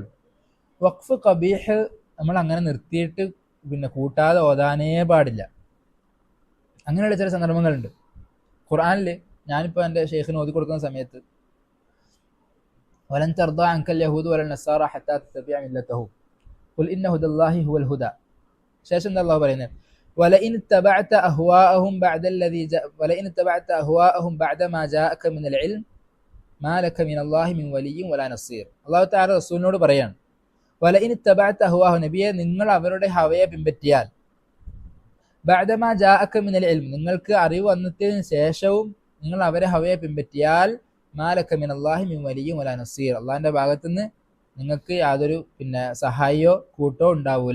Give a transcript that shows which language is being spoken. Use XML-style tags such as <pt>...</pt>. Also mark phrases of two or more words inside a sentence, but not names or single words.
<ar>وقف قبيح</ar> <ml>നമ്മൾ അങ്ങനെ നിർത്തിയിട്ട് പിന്നെ കൂട്ടാതെ ഓതാനേ പാടില്ല. അങ്ങനെയുള്ള ചില സന്ദർഭങ്ങളുണ്ട് ഖുർആനിൽ. ഞാനിപ്പോൾ എൻ്റെ ഷെയ്ഖിന് ഓതി കൊടുക്കുന്ന സമയത്ത്</ml> <ar>ولن ترضى عنك اليهود ولا النصارى حتى تتبع ملتهم قل إن هدى الله هو الهدى.</ar> <ml>ശേഷം എന്താ അല്ലാഹു പറയുന്നത്?</ml> <ar>ولئن اتبعت أهواءهم بعد ما جاءك من العلم ما لك من الله من ولي ولا نصير.</ar> <ml>അല്ലാഹു തആല റസൂലിനോട് പറയാണ്,</ml> <ar>ولئن اتبعت أهواءهم,</ar> <ml>നബിയെ നിങ്ങൾ അവരുടെ ഹവയെ പിൻപറ്റിയാൽ,</ml> <ar>بعد ما جاءك من العلم,</ar> <ml>നിങ്ങൾക്ക് അറിവ് വന്നതിന് ശേഷവും നിങ്ങൾ അവരെ ഹവയെ പിൻപറ്റിയാൽ,</ml> <ar>ما لك من الله من ولي ولا نصير,</ar> <ml>അള്ളാഹിന്റെ ഭാഗത്തുനിന്ന് നിങ്ങൾക്ക് യാതൊരു സഹായിയോ കൂട്ടോ ഉണ്ടാവൂല.</ml>